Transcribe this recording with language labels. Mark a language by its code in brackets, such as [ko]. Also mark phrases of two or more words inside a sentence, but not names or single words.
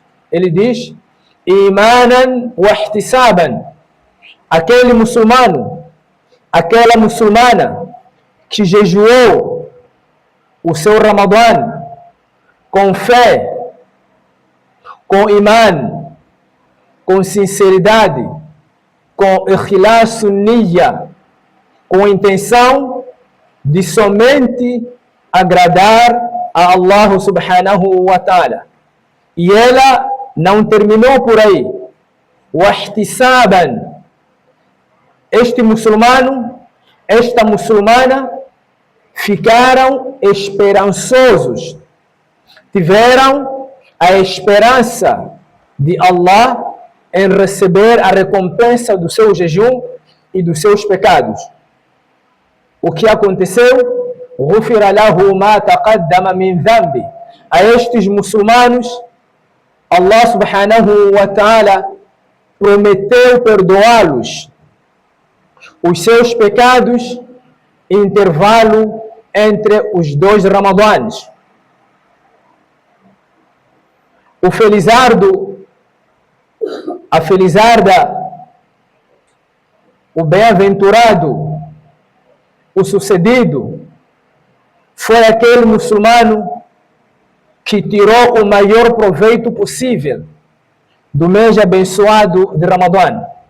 [pt] Ele diz: [ar] إيمانا واحتسابا. [pt] Aquele muçulmano, aquela muçulmana que jejuou o seu Ramadã com fé, com imã, com sinceridade, com [ar] إخلاص نية, [pt] com intenção de somente agradar a [ar] الله سبحانه وتعالى. [pt] E ela não terminou por aí. Wahtisaban, este muçulmano, esta muçulmana ficaram esperançosos, tiveram a esperança de Allah em receber a recompensa do seu jejum e dos seus pecados. O que aconteceu? [ar] غُفِرَ لَهُ مَا تَقَدَّمَ مِنْ ذَنْبِ. [pt] A estes muçulmanos, [ar] الله سبحانه وتعالى [pt] prometeu perdoá-los os seus pecados em intervalo entre os dois Ramadãs. O felizardo, a felizarda, o bem-aventurado, o sucedido, foi aquele muçulmano que tirou o maior proveito possível do mês abençoado de Ramadã.